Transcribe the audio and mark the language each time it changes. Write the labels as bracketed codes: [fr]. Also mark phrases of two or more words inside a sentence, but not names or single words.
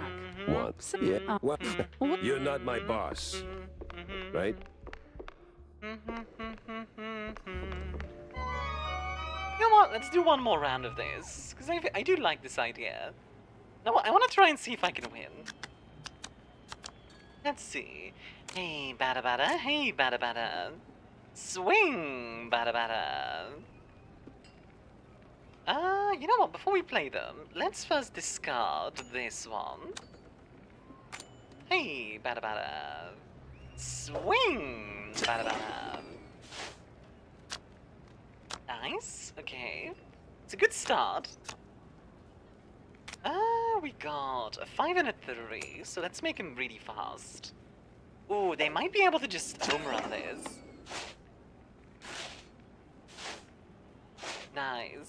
[en] What? Yeah. What? You're not my boss, right? You know what? Let's do one more round of this, because I do like this idea. Now, I want to try and see if I can win. Let's see. Hey, bada bada. Hey, bada bada. Swing, bada bada. You know what? Before we play them, let's first discard this one. Hey, bada bada. Swing, bada bada. Nice. Okay. It's a good start. We got a 5 and a 3, so let's make him really fast. Ooh, they might be able to just home run this. Nice.